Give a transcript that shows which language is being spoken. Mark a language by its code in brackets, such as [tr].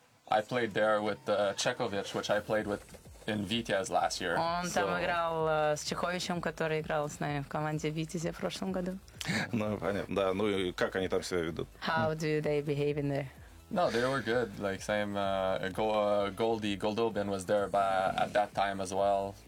[en] I played there with Chekovic, which I played with in Vitesse last year. [ru] Он там играл с Чеховичем, который играл с нами в команде Витязя в прошлом году. Ну, понятно, да. Ну, и как они там себя ведут? [en] How do they behave in there? No, they were good. Like, same, Goldobin was there at that time as well.